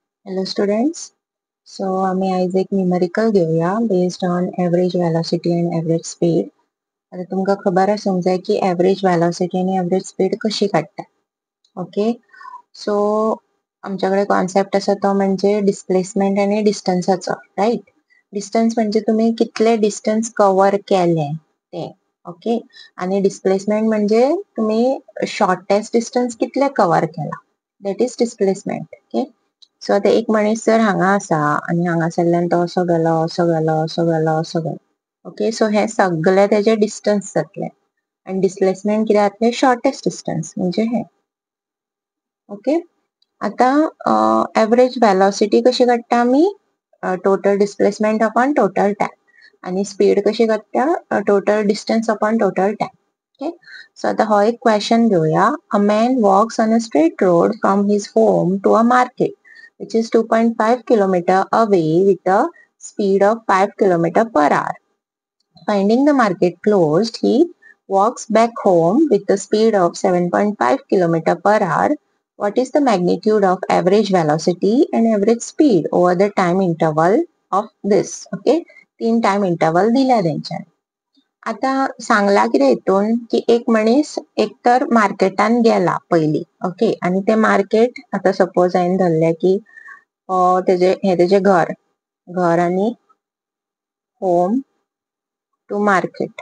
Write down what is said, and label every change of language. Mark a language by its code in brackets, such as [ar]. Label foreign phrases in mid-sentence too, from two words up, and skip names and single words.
[en] Hello students. So [mr] आम्ही आज एक न्यूमेरिकल घेऊया [en] based on average velocity and average speed. [kok] आता तुमका खबर आसूंक जाय की [en] average velocity [kok] आणि [en] average speed [kok] कशी काढता. [mr] ओके, सो आमच्याकडे कॉन्सेप्ट असा तो म्हणजे डिस्प्लेसमेंट आणि डिस्टन्सचा, राईट. [kok] डिस्टन्स म्हणजे तुम्ही कितले डिस्टन्स कव्हर केले ते. ओके, आणि डिस्प्लेसमेंट म्हणजे तुम्ही [en] shortest distance [kok] कितले कव्हर केला, [en] that is displacement. [kok] ओके, सो आता एक मनीस जर हांगा आसा आणि हांगासरल्यान तो असो गेलो असो गेलो असो गेलो असो गेलो. ओके, सो हे सगळे त्याचे डिस्टन्स जातले आणि डिस्प्लेसमेंट कितें जातले, [en] shortest distance [kok] म्हणजे हे. ओके, आता [en] average velocity [kok] कशी काडटा आमी, [en] total displacement upon total time [kok] आणि स्पीड कशी काडटा, [en] total distance upon total time. [kok] ओके, सो आता हो एक क्वेश्चन घेऊया. [en] a man walks on a straight road from his home to a market which is 2.5 kilometer away with a speed of 5 kilometer per hour. Finding the market closed, he walks back home with a speed of 7.5 kilometer per hour. What is the magnitude of average velocity and average speed over the time interval of this? [mr] Okay, 3 [en] time interval [mr] दिला त्यांच्याने. [kok] आता सांगला कितें हितून की एक मनीस एकतर मार्केटान गेला पयली. ओके, आणि ते मार्केट आता सपोज हांवें धरले की तेजे घर घर आणि [en] home to market.